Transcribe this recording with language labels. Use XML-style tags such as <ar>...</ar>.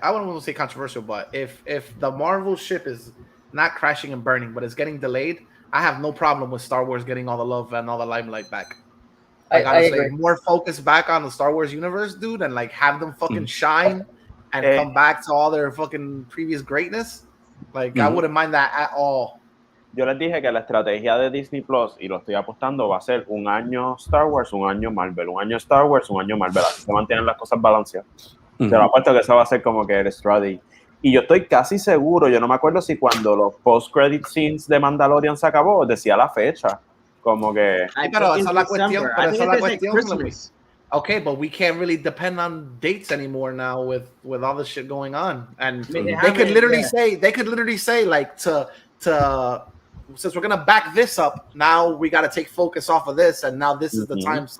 <en>I wouldn't want to say controversial, but if the Marvel ship is not crashing and burning, but it's getting delayed, I have no problem with Star Wars getting all the love and all the limelight back. Like, I agree. More focus back on the Star Wars universe, dude, and like have them fucking shine and come back to all their fucking previous greatness. Like, I wouldn't mind that at all.</en> <es>Yo les dije que la estrategia de Disney Plus, y lo estoy apostando, va a ser un año Star Wars, un año Marvel, un año Star Wars, un año Marvel. Así se mantienen las cosas balanceadas. Se lo apuesto que eso va a ser como que el strategy. Y yo estoy casi seguro, yo no me acuerdo si cuando los post-credit scenes de Mandalorian se acabó, decía la fecha. Como que... Pero esa es la cuestión.</es> <en>Okay, but we can't really depend on dates anymore now with all the shit going on. And they could literally say like to since we're gonna back this up, now we got to take focus off of this, and now this is the time.</en>